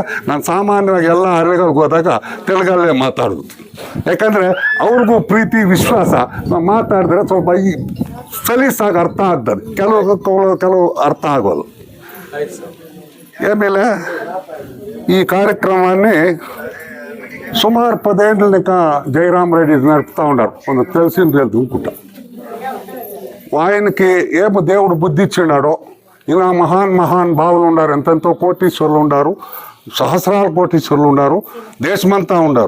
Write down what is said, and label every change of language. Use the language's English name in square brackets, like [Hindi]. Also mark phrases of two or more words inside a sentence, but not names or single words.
[Kannada] ನಾನು ಸಾಮಾನ್ಯವಾಗಿ ಎಲ್ಲ ಹಳ್ಳಿಗಳಿಗೆ ಹೋದಾಗ ತೆಲುಗಲ್ಲೇ ಮಾತಾಡೋದು. ಯಾಕಂದರೆ ಅವ್ರಿಗೂ ಪ್ರೀತಿ ವಿಶ್ವಾಸ ಮಾತಾಡಿದ್ರೆ ಸ್ವಲ್ಪ ಈ ಸಲೀಸಾಗಿ ಅರ್ಥ ಆಗ್ತದೆ, ಕೆಲವು ಅರ್ಥ ಆಗೋಲ್ಲ. ಆಮೇಲೆ ಈ [Telugu] ಕಾರ್ಯಕ್ರಮಾన్ని సుమారు 10 ఏళ్ళ లెక్క జయరామ్ రెడ్డి నడుపుతూ ఉన్నారు. కొంచెం తెలిసింది అనుకుంటా. ఆయనకి ఏమో దేవుడు బుద్ధి ఇచ్చినాడో, ఇలా మహాన్ భావులు ఉన్నారు, ఎంతెంతో కోటీశ్వరులు ఉన్నారు, సహస్రాల కోటీశ్వరులు ఉన్నారు, దేశమంతా ఉన్నారు.